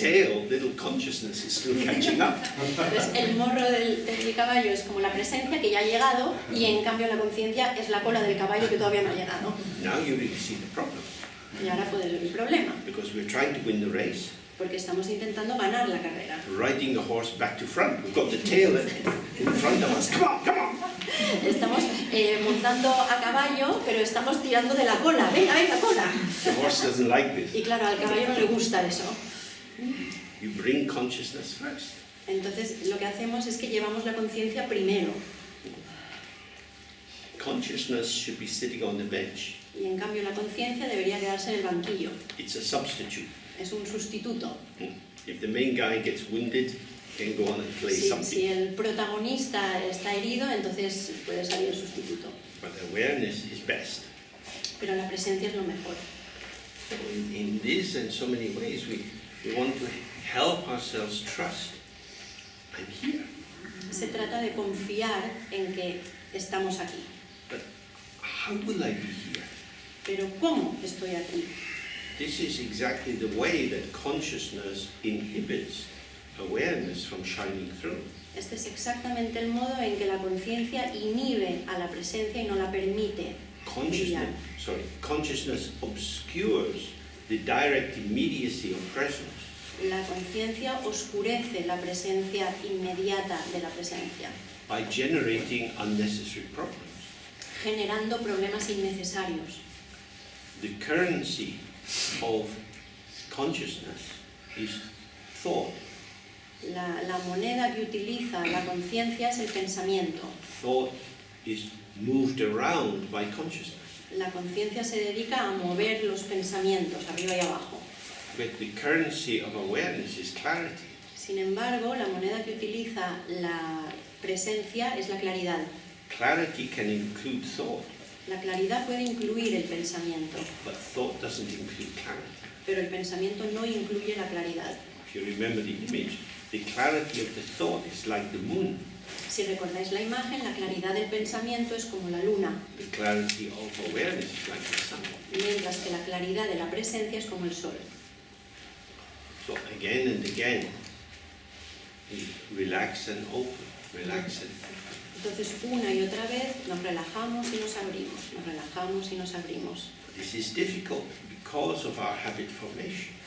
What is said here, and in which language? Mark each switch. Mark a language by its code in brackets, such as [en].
[en] tail, little consciousness, is still catching up. [es] Entonces el morro del caballo es como la presencia que ya ha llegado y en cambio la conciencia es la cola del caballo que todavía no ha llegado. [en] Now you really see the problem. [es] Y ahora puedes ver el problema, [en] Because we're trying to win the race. [es] porque estamos intentando ganar la carrera. [en] Riding the horse back to front. We've got the tail in front of us. Come on, come on. [es] Estamos montando a caballo, pero estamos tirando de la cola. Venga, venga, cola. [en] The horse doesn't like this. [es] Y claro, al caballo no le gusta eso. [en] You bring consciousness first. [es] Entonces lo que hacemos es que llevamos la conciencia primero. [en] Consciousness should be sitting on the bench. [es] Y en cambio la conciencia debería quedarse en el banquillo. [en] It's a substitute. [es] Es un sustituto. [en] If the main guy gets wounded, he can go on and play [es] Si [en] something. [es] el protagonista está herido, entonces puede salir el sustituto. [en] But awareness is best. [es] Pero la presencia es lo mejor. [en] So in this and so many ways, we want to help ourselves trust. I'm here. [es] Se trata de confiar en que estamos aquí. [en] But how will I be here? [es] Pero ¿cómo estoy aquí? [en] This is exactly the way that consciousness inhibits awareness from shining through. [es] Este es exactamente el modo en que la conciencia inhibe a la presencia y no la permite brillar. [en] Consciousness obscures the direct immediacy of presence. [es] La conciencia oscurece la presencia inmediata de la presencia, [en] By generating unnecessary problems. [es] generando problemas innecesarios. [en] The currency of consciousness is thought. [es] La moneda que utiliza la conciencia es el pensamiento. [en] Thought is moved around by consciousness. [es] La conciencia se dedica a mover los pensamientos arriba y abajo. [en] But the currency of awareness is clarity. [es] Sin embargo, la moneda que utiliza la presencia es la claridad. [en] Clarity can include thought. [es] La claridad puede incluir el pensamiento, [en] but thought doesn't include clarity. [es] pero el pensamiento no incluye la claridad. [en] If you remember the image, the clarity of the thought is like the moon. [es] Si recordáis la imagen, la claridad del pensamiento es como la luna, [en] The clarity of awareness is like the sun. [es] mientras que la claridad de la presencia es como el sol. [en] So again and again, we relax and open, relax and [es] Entonces, una y otra vez nos relajamos y nos abrimos, nos relajamos y nos abrimos. [en] this is difficult because of our habit formation.